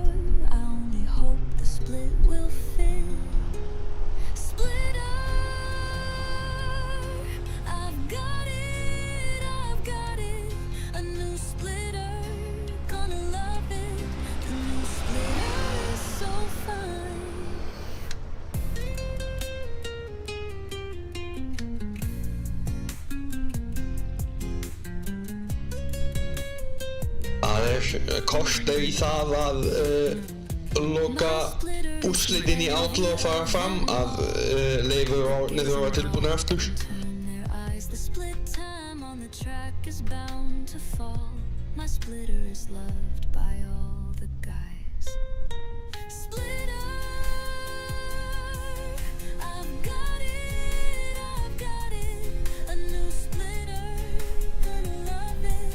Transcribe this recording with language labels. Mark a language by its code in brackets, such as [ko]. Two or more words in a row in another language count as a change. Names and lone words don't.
[en] I only hope the split will fit. Splitter, I've got it, I've got it. A new splitter, gonna love it. The new splitter is so fine. [is] Það kostar í það að loka úrslitin í Outlaw fara fram að Leifur og Árni þurfa tilbúinir aftur. [en] Turn their eyes, the split time on the track is bound to fall. My splitter is loved by all the guys. Splitter, I've got it, a new splitter, gonna love it.